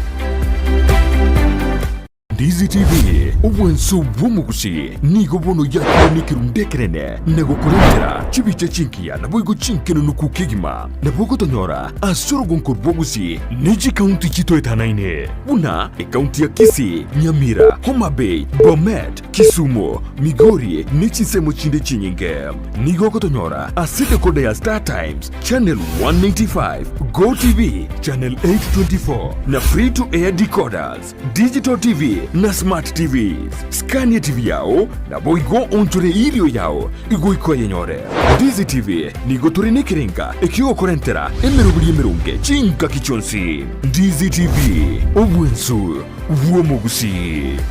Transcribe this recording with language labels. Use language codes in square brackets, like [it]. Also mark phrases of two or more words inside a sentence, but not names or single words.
[guz] Dizi TV obwensu vuomugusi nigo bono ya ni kirundekerene nego kurengera chibiche chinkia na boigo chinkeno nuku kigima na bogo tonyora asoro gonko bogusi neji county chito etanaine una e county ya Kisii, Nyamira, Homa Bay, Bomet, Kisumu, Migori nechi semo chinde chinyinge nigo kotonyora aside kode ya Star Times channel 195 Go TV channel 824 na [en] free to air decoders digital TV [guz] na [en] smart TVs [guz] Scania TV yao na boigo onchore ilio yao igo yenyore Dizi TV nigo turine kirenga ekio korentera emerubuli emerunge chinka kichonsi Dizi TV obwensu vuomugusi